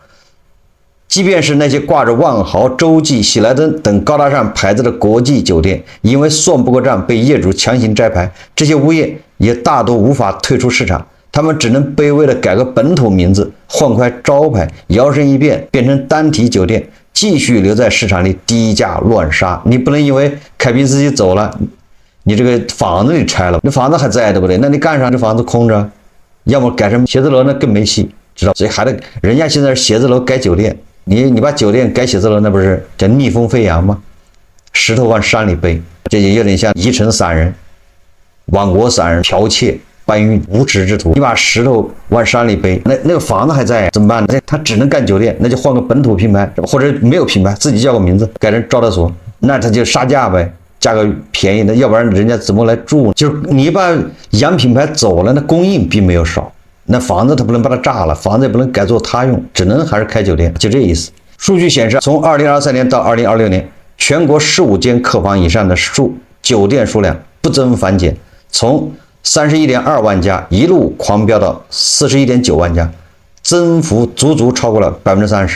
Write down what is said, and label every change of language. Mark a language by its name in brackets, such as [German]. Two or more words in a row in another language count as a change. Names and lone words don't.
[Chinese] 即便是那些掛着萬豪、洲際、喜來登等高大上牌子的國際酒店，因為算不過賬被業主強行摘牌，這些物業也大多無法退出市場，他們只能卑微的改個本土名字，換塊招牌，搖身一變變成單體酒店，繼續留在市場裡低價亂殺。你不能因為凱賓斯基走了，你這個房子你拆了，那房子還在，對不对？那你幹啥？這房子空着，要麼改成寫字樓，那更沒戲，知道？所以還得人家現在是寫字楼改酒店。你把酒店改寫字樓，那不是叫逆風飛揚嗎？石頭往山裡背，這也有點像宜城散人、亡國散人剽竊搬運無恥之徒。你把石頭往山裡背，那個房子還在，怎麼辦呢？他只能幹酒店，那就換個本土品牌，或者沒有品牌，自己叫個名字，改成招待所，那他就杀價唄，價格便宜的，要不然人家怎麼來住？就是你把洋品牌走了，那供應并沒有少。那房子它不能把它炸了，房子也不能改做他用，只能還是開酒店，就這意思。數據顯示，從2023年到2026年，全國15間客房以上的酒店數量不增反減，從31.2萬家一路狂飆到41.9萬家，增幅足足超過了30%。